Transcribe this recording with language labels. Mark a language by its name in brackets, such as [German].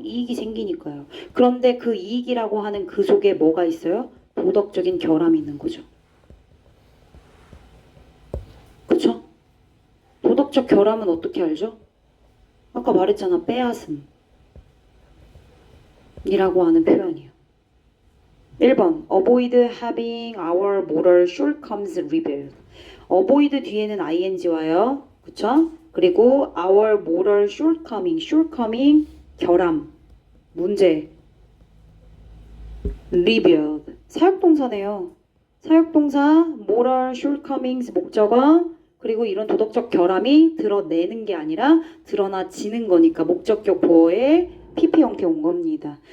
[Korean] 이익이 생기니까요. 그런데 그 이익이라고 하는 그 속에 뭐가 있어요? 도덕적인 결함이 있는 거죠. 그쵸? 도덕적 결함은 어떻게 알죠? 아까 말했잖아. 빼앗음. 이라고 하는 표현이에요. 1번. [English] Avoid having our moral shortcomings revealed. [Korean] avoid 뒤에는 ing와요. 그쵸? 그리고 [English] our moral shortcoming, [Korean] 결함, 문제, revealed, 사역동사네요. 사역동사, moral shortcomings, 목적어, 그리고 이런 도덕적 결함이 드러내는 게 아니라 드러나지는 거니까 목적격 보어의 PP 형태 온 겁니다.